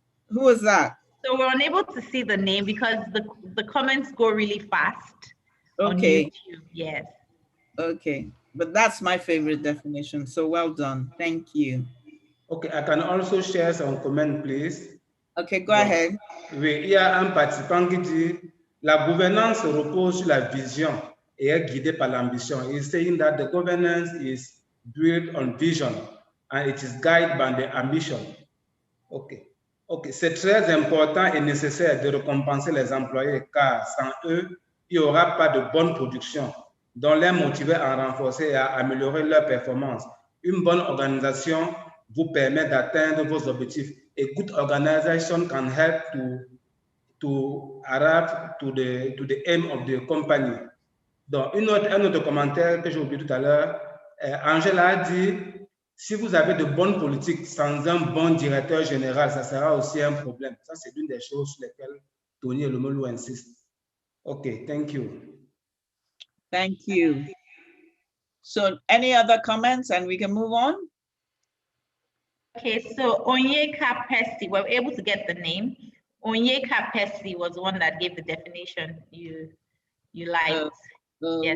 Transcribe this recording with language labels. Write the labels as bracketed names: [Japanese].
[English] Who is that? So we're unable to see the name because the comments go really fast on Okay. YouTube. Yes. Okay. But that's my favorite definition. So well done. Thank you. Okay, I can also share some comments, please. Okay, go ahead. [French] Oui, il y a un participant qui dit la gouvernance repose sur la vision et est guidée par l'ambition. [English] He's saying that the governance is built on vision and it is guided by the ambition. Okay. [French] Ok, c'est très important et nécessaire de récompenser les employés car sans eux, il n'y aura pas de bonne production, donc les motiver à renforcer et à améliorer leur performance. Une bonne organisation vous permet d'atteindre vos objectifs. [English] A good organization can help to arrive to the aim of the company. [French] Donc, un autre commentaire que j'ai oublié tout à l'heure, Angela a dit, si vous avez de bonnes politiques sans un bon directeur général, ça sera aussi un problème. Ça, c'est l'une des choses sur lesquelles Tony Elomolu insiste. [English] OK, thank you. Thank you. So any other comments and we can move on? Okay, so Onyeka Pesi, we're able to get the name. Onyeka Pesi was the one that gave the definition you liked. Yes,